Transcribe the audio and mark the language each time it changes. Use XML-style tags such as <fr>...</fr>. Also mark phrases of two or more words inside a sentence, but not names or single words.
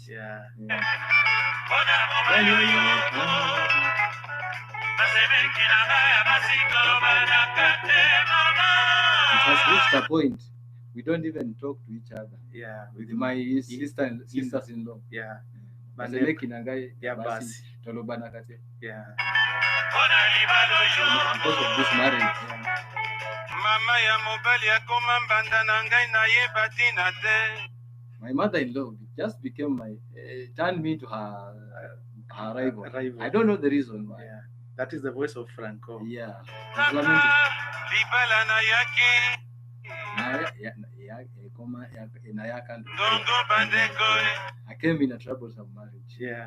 <en>Yeah. It has reached a point we don't even talk to each other. Yeah. With my sisters-in-law. Yeah.</en> <ln>Basemeki nangai basi tolobana kate.</ln> <en>Yeah. Because of this marriage.</en> <ln>Mama ya mobali akoma mbanda na ngai na yeba tina te.</ln> <en>My mother-in-law just became turned me to her rival. I don't know the reason why. Yeah. That is the voice of Franco. Yeah.</en> <ln>Libala na yake.</ln> <en>I came in a troublesome marriage. Yeah.</en>